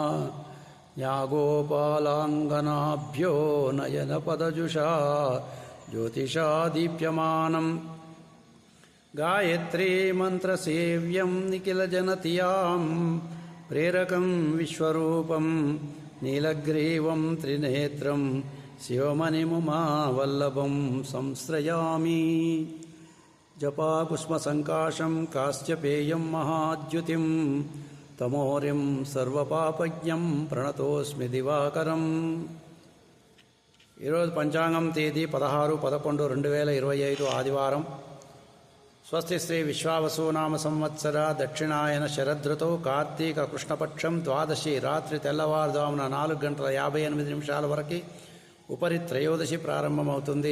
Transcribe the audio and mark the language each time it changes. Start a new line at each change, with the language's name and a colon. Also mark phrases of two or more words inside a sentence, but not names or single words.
Sanskrit: न्यागोपालांगनाभ्यो नयन पदजुषा ज्योतिषा दीप्यमानं गायत्री मंत्रसेव्यं निखिल जनतियां प्रेरकं विश्वरूपं नीलग्रीवं त्रिनेत्रं शिवमणिमुमावल्लभं संश्रयामि। जपाकुष्मसङ्काशं काश्यपेयं महाद्युतिं तमोरिं सर्वपापज्ञं प्रणतोस्मि दिवाकरम्।
Telugu: ఈరోజు పంచాంగం తేదీ 16/11/2025 ఆదివారం.
Sanskrit: స్వస్తి శ్రీ విశ్వావసునామ సంవత్సర దక్షిణాయన శరదృతౌ
Telugu: కార్తీక కృష్ణపక్షం ద్వాదశి రాత్రి తెల్లవారుజామున 4:58 వరకు ఉపరి త్రయోదశి ప్రారంభమవుతుంది.